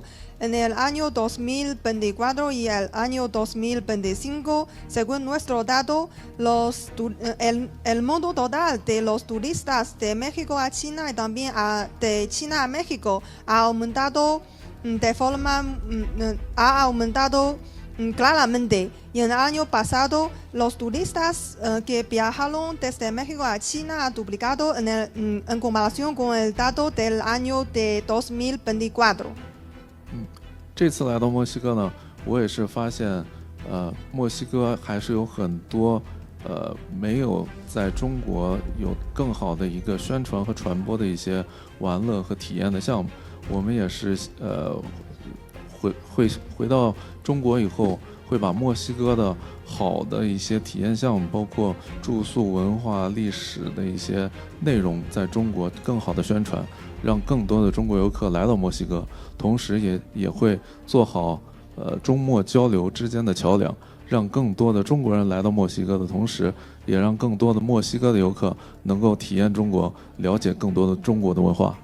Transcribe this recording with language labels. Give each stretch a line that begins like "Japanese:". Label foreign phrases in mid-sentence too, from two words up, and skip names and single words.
Spanish: En el año 2024 y el año 2025, según nuestro dato, el monto total de los turistas de México a China y también de China a México ha aumentado claramente. Y en el año pasado, los turistas que viajaron desde México a China han duplicado en comparación con el dato del año de 2024.
Chinese: 这次来到墨西哥呢，我也是发现，墨西哥还是有很多没有在中国有更好的一个宣传和传播的一些玩乐和体验的项目。我们也是回到中国以后，会把墨西哥的好的一些体验项目，包括住宿、文化、历史的一些内容，在中国更好的宣传，让更多的中国游客来到墨西哥，同时也会做好中墨交流之间的桥梁，让更多的中国人来到墨西哥的同时，也让更多的墨西哥的游客能够体验中国，了解更多的中国的文化。